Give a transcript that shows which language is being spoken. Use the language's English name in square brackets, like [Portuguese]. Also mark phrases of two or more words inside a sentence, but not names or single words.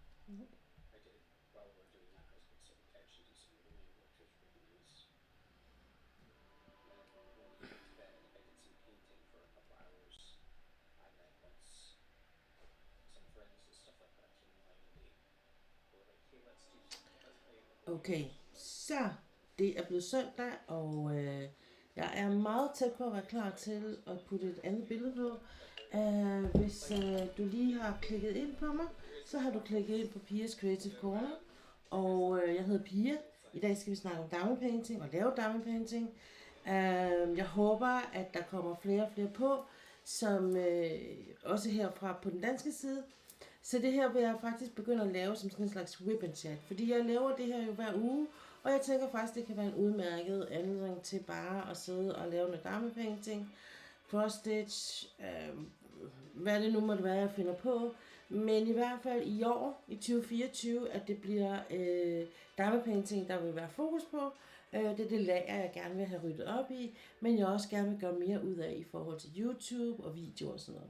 [English] I did, while we were doing that, I was going to actually do some morning portrait reviews. And then when we went to bed, I did some painting for a couple hours. And then once some friends and stuff like that came online, they were like, hey, let's play a couple Okay, games. So [Danish] så det er blevet søndag, og jeg er meget tæt på at være klar til at putte et andet billede på. Hvis du lige har klikket ind på mig, så har du klikket ind på Pias Creative Corner, og jeg hedder Pia. I dag skal vi snakke om [English] diamond painting [Danish] og lave [English] diamond painting. [Danish] Jeg håber, at der kommer flere og flere på, som også herfra på den danske side. Så det her vil jeg faktisk begynde at lave som sådan en slags [English] ribbon chat, [Danish] fordi jeg laver det her jo hver uge, og jeg tænker faktisk, det kan være en udmærket anledning til bare at sidde og lave noget [English] diamond painting, cross stitch, [Danish] hvad det nu måtte være, jeg finder på. Men i hvert fald i år, i 2024, at det bliver [English] diamond painting, [Danish] der vil være fokus på. Det er det lager, jeg gerne vil have ryddet op i, men jeg også gerne vil gøre mere ud af i forhold til YouTube og video og sådan noget.